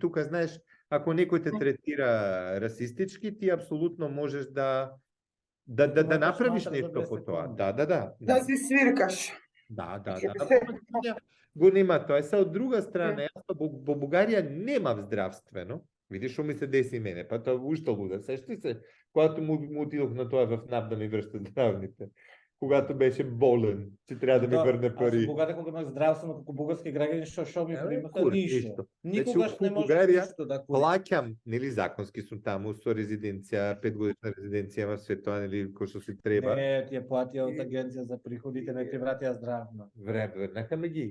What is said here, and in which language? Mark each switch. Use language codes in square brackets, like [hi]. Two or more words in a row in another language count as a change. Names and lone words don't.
[mk] Тука знаеш, ако некој те третира расистички, ти апсолутно можеш да направиш сматра за нешто 10 по тоа. секунди. Да си свиркаш. Да. Се- Го нема тоа. Се од друга страна, јас во Бугарија немав здравствено. Видиш што ми се деси мене, па тоа уште луда. [bg] Сещи се, когато му отидох на тоа в НАП да ми вршат здравните. Когато беше болен, че трябва да ми върне Аз пари. в [mk] Бугарија кога имах здравствено како бугарски граѓани, што ми примаха кур, ништо. ништо. Никогаш Значи, не у можеш Бугарија ништо да купиш. Плаќам, нели законски сум таму со резиденција, 5-годишна резиденција, има све тоа, нели, кој што си треба. Не, ти е платија од агенција за приходите, не ти вратија здравно. Врнаха ми ги,